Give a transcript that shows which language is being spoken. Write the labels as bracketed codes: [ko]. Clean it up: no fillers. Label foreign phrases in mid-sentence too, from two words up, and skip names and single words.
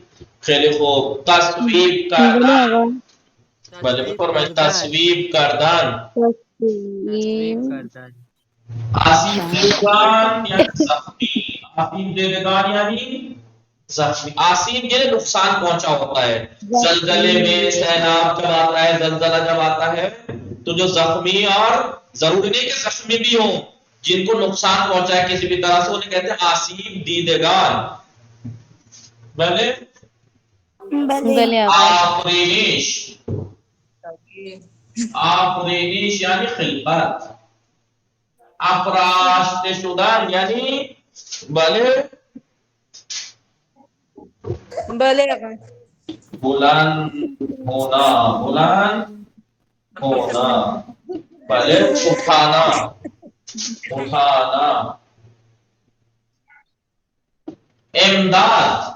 [fa] خیلی خوب. تصویب کردن. بله بفرمایید. تصویب کردن. تصویب کردن. آسیب دیدگان یعنی زخمی. آسیب دیدگان یعنی زخمی. [ur] آسیب یعنی نقصان پہنچا ہوتا ہے. زلزلے میں سیلاب جب آتا ہے، زلزلہ جب آتا ہے تو جو زخمی، اور ضروری نہیں کہ زخمی بھی ہوں، جن کو نقصان پہنچا ہے کسی بھی طرح سے، انہیں کہتے ہیں [fa] آسیب دیدگان. بلے بلے آفرینش. آفرینش یعنی خلقت. افراشته شدن یعنی بلے بلے آقا. [ur] بلند ہونا. بلند ہونا. بلے اٹھانا. اٹھانا. امداد.